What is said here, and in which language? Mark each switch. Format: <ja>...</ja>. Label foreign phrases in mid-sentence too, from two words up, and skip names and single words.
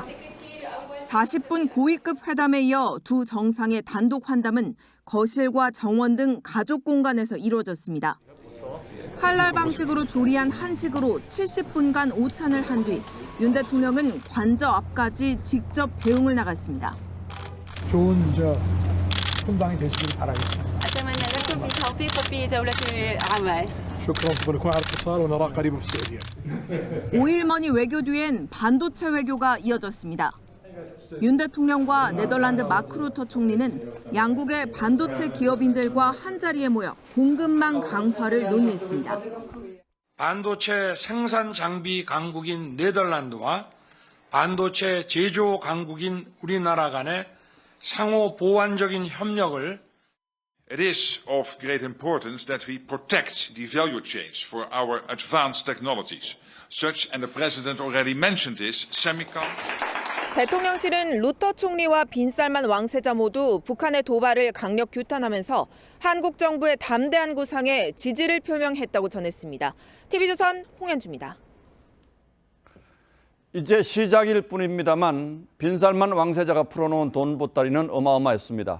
<ko>40분 고위급 회담에 이어 두 정상의 단독 환담은 거실과 정원 등 가족 공간에서 이루어졌습니다. 할랄 방식으로 조리한 한식으로 70분간 오찬을 한 뒤 윤 대통령은 관저 앞까지 직접 배웅을 나갔습니다. 좋은 순방이 되시길 바라겠습니다.</ko> <ar>أتمنى لكم بالتوفيق في جولة العمل. شكرا سوف نكون على اتصال ونراك قريبا في السعودية.</ar> <ko>5일 만이 외교 뒤엔 반도체 외교가 이어졌습니다. 윤 대통령과 네덜란드 마크 루터 총리는 양국의 반도체 기업인들과 한자리에 모여 공급망 강화를 논의했습니다. 반도체 생산 장비 강국인 네덜란드와 반도체 제조 강국인 우리나라 간의 상호 보완적인 협력을</ko> <en>It is of great importance that we protect the value chains for our advanced technologies, such, and the President already mentioned this, semicon.</en> <ko>대통령실은 루터 총리와 빈살만 왕세자 모두 북한의 도발을 강력 규탄하면서 한국 정부의 담대한 구상에 지지를 표명했다고 전했습니다. TV조선 홍현주입니다. 이제 시작일 뿐입니다만 빈살만 왕세자가 풀어놓은 돈 보따리는 어마어마했습니다.</ko>